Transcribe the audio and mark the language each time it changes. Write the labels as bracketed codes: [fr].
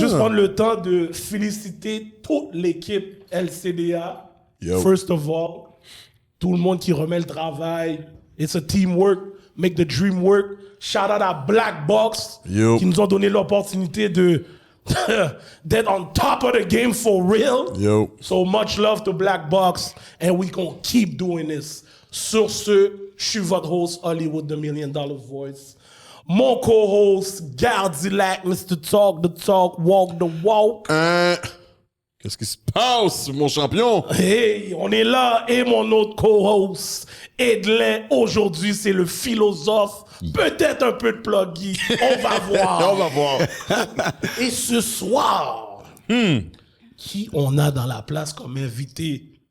[fr] juste prendre le temps de féliciter toute l'équipe LCDA. Yo. [en] First of all, [fr] tout le monde qui remet le travail. [en] It's a teamwork. Make the dream work. Shout out [fr] à Black Box Yo. qui nous ont donné l'opportunité de d'être [en] on top of the game for real. Yo. So much love to Black Box and we gonna keep doing this. [fr] Sur ce, je suis votre host Hollywood, the $1 Million Voice. Mon co-host, Gardilac, Mr. Talk the Talk, Walk the Walk. Qu'est-ce qui se passe, mon champion? Hey, on est là. Et mon autre co-host, Edlin. Aujourd'hui, c'est le philosophe. Peut-être un peu de pluggy. On va voir. On va voir. Et ce soir, qui on a dans la place comme invité?